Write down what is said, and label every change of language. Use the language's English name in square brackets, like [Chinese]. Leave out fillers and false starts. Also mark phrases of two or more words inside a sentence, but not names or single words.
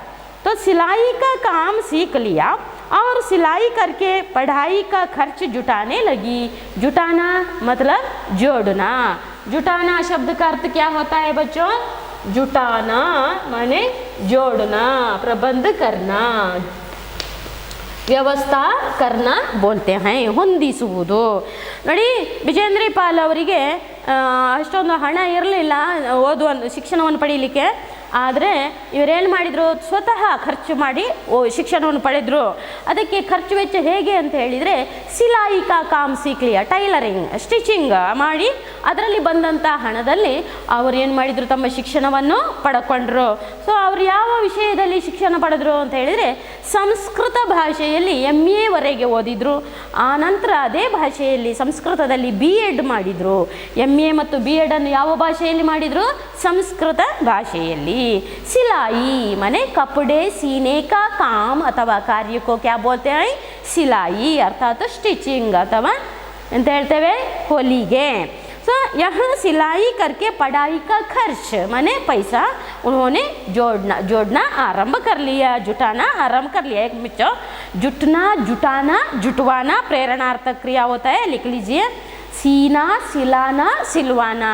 [Hindi] तो सिलाई का काम सीख लिया और सिलाई करके पढ़ाई का खर्च जुटाने लगी। जुटाना मतलब जोड़ना। जुटाना शब्द का अर्थ क्या होता है बच्चों, जुटाना माने जोड़ना, प्रबंध करना, ವ್ಯವಸ್ಥಾ करना बोलते हैं, [Kannada] ಹೊಂದಿಸುವುದು। ನೋಡಿ, ಬಿಜೇಂದ್ರ ಪಾಲ್ ಅವರಿಗೆ ಅಷ್ಟೊಂದು ಹಣ ಇರಲಿಲ್ಲ ಓದುವ ಶಿಕ್ಷಣವನ್ನು ಪಡೀಲಿಕ್ಕೆ, ಆದರೆ ಇವರೇನು ಮಾಡಿದರು, ಸ್ವತಃ ಖರ್ಚು ಮಾಡಿ ಶಿಕ್ಷಣವನ್ನು ಪಡೆದರು। ಅದಕ್ಕೆ ಖರ್ಚು ವೆಚ್ಚ ಹೇಗೆ ಅಂತ ಹೇಳಿದರೆ, [Hindi] सिलाई का काम सीख लिया, [English] tailoring stitching [Kannada] ಮಾಡಿ ಅದರಲ್ಲಿ ಬಂದಂಥ ಹಣದಲ್ಲಿ ಅವರು ಏನು ಮಾಡಿದರು, ತಮ್ಮ ಶಿಕ್ಷಣವನ್ನು ಪಡ್ಕೊಂಡ್ರು। ಸೊ ಅವರು ಯಾವ ವಿಷಯದಲ್ಲಿ ಶಿಕ್ಷಣ ಪಡೆದ್ರು ಅಂತ ಹೇಳಿದರೆ, ಸಂಸ್ಕೃತ ಭಾಷೆಯಲ್ಲಿ MA ವರೆಗೆ ಓದಿದರು। ಆ ನಂತರ ಅದೇ ಭಾಷೆಯಲ್ಲಿ ಸಂಸ್ಕೃತದಲ್ಲಿ BEd ಮಾಡಿದರು। MA ಮತ್ತು BEd ಅನ್ನು ಯಾವ ಭಾಷೆಯಲ್ಲಿ ಮಾಡಿದರು, ಸಂಸ್ಕೃತ ಭಾಷೆಯಲ್ಲಿ। [Hindi] सिलाई माने कपड़े सीने का काम अथवा कार्य को क्या बोलते हैं, सिलाई अर्थात स्टिचिंग अथवा [Kannada] ಎಂತ ಹೇಳ್ತೇವೆ, ಹೊಲಿಗೆ। [Hindi] सो यहाँ सिलाई करके पढ़ाई का खर्च माने पैसा उन्होंने जोड़ना आरंभ कर लिया, जुटाना आरंभ कर लिया। एक बच्चों, जुटना, जुटाना, जुटवाना प्रेरणार्थक क्रिया होता है, लिख लीजिए। सीना, सिलाना, सिलवाना।